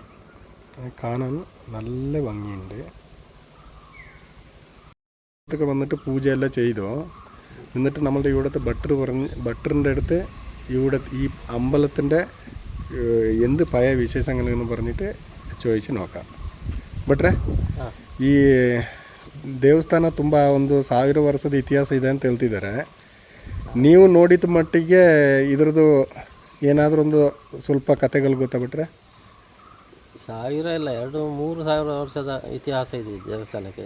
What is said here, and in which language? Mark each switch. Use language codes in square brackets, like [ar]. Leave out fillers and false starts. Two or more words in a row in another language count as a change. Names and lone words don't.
[ml] കാണാൻ നല്ല ഭംഗിയുണ്ട്. ഇതൊക്കെ വന്നിട്ട് പൂജയെല്ലാം ചെയ്തോ. എന്നിട്ട് നമ്മളുടെ ഇവിടുത്തെ ഭട്ടറിൻ്റെ അടുത്ത് ഇവിടെ ഈ അമ്പലത്തിൻ്റെ എന്ത് പഴയ വിശേഷങ്ങളെന്ന് പറഞ്ഞിട്ട് ചോദിച്ച് ನೋക്കാം. [kn] ಭಟ್ರೆ, ಈ ದೇವಸ್ಥಾನ ತುಂಬ 1000 ವರ್ಷದ ಇತಿಹಾಸ ಇದೆ ಅಂತ ಹೇಳ್ತಿದ್ದಾರೆ. ನೀವು ನೋಡಿದ ಮಟ್ಟಿಗೆ ಇದ್ರದ್ದು ಏನಾದರೂ ಒಂದು ಸ್ವಲ್ಪ ಕಥೆಗಳು ಗೊತ್ತಾ ಭಟ್ರೆ? 1000 ಇಲ್ಲ, 2-3 ವರ್ಷದ ಇತಿಹಾಸ ಇದೆ ಈ ದೇವಸ್ಥಾನಕ್ಕೆ.